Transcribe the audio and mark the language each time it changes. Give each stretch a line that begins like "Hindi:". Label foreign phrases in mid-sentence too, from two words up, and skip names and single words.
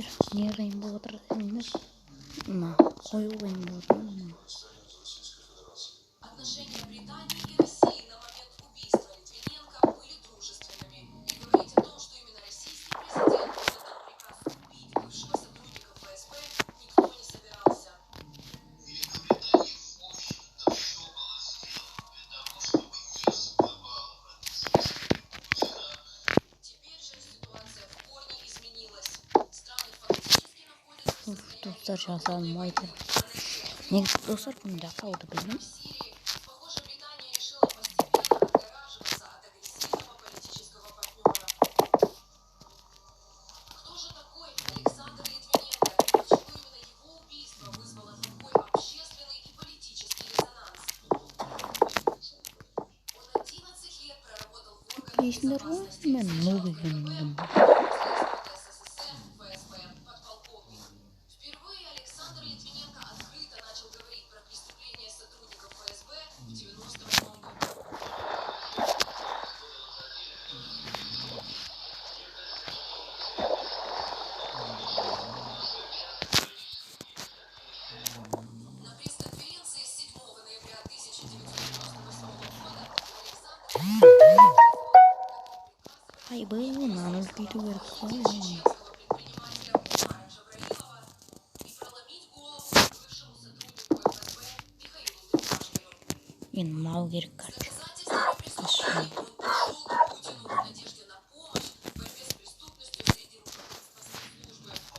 Kazakh: Не жайын болып отыр десеңдер. Мына қою ойын болып отыр.
Russian: Отношения Британии и России на момент убийства Литвиненко были дружественными. И говорить о том, что именно российский президент отдал приказ убить бывшего сотрудника ФСБ, никто не собирался. Теперь же ситуация в корне изменилась. Страны фактически находятся в состоянии
Kazakh: Достар жазалмайды. Негізі достар күнде қалды білмеймін.
Russian: Похоже, Британия решила постепенно отгораживаться от агрессивного политического партнера. Кто же такой Александр Литвиненко? И почему именно его убийство вызвало такой общественный и политический резонанс? Он 11 лет проработал в органах
Kazakh: Есіңдер ғой,
Russian: безопасности
Kazakh: мен новый
Russian: СССР,
Kazakh: күнім.
Russian: ФСБ, подполковник. Впервые Александр Литвиненко открыто начал говорить про преступления сотрудников ФСБ в 98 году. На пресс-конференции 7 ноября 1998 года Александр
Kazakh: Ай,
Russian: был, надо
Kazakh: үлкейту керек қой.
Russian: чеченского предпринимателя Умара Джабраилова и проломить голову бывшему сотруднику ФСБ Михаилу Дерипашкину.
Kazakh: Енді мынау керек,
Russian: С короче. доказательствами преступлений он пришел к Путину в надежде на помощь в борьбе с преступностью среди руководства спецслужбы.